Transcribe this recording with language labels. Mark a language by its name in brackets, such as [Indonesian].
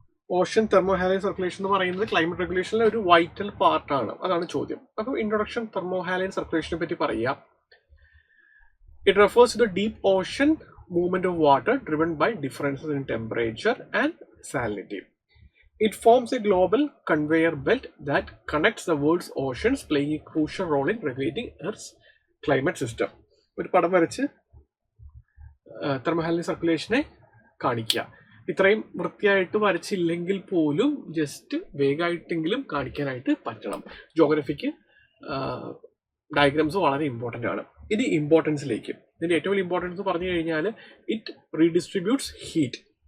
[Malayalam] Ocean തെർമോഹാലൈൻ circulation എന്ന് പറയുന്നത് climate റെഗുലേഷനിലെ ഒരു വൈറ്റൽ പാർട്ടാണ്. അതാണ് ചോദ്യം. അപ്പോൾ ഇൻട്രൊഡക്ഷൻ തെർമോഹാലൈൻ സർക്കുലേഷനെ പറ്റി പറയാം. [English] It refers to the deep ocean movement of water driven by differences in temperature and salinity. It forms a global conveyor belt that connects the world's oceans, playing a crucial role in regulating Earth's climate system. [Malayalam] ഒരു പടം വരച്ച് തെർമോഹാലൈൻ സർക്കുലേഷനെ കാണിക്കുക. ഇത്രയും വൃത്തിയായിട്ട് വരച്ചില്ലെങ്കിൽ പോലും just വേഗമായിട്ടെങ്കിലും കാണിക്കാനായിട്ട് പറ്റണം. ജോഗ്രഫിക്ക് diagrams വളരെ ഇമ്പോർട്ടൻ്റ് ആണ്. ഇനി ഇമ്പോർട്ടൻസിലേക്ക്, ഇതിൻ്റെ ഏറ്റവും വലിയ ഇമ്പോർട്ടൻസ് പറഞ്ഞു കഴിഞ്ഞാൽ [English] It redistributes heat.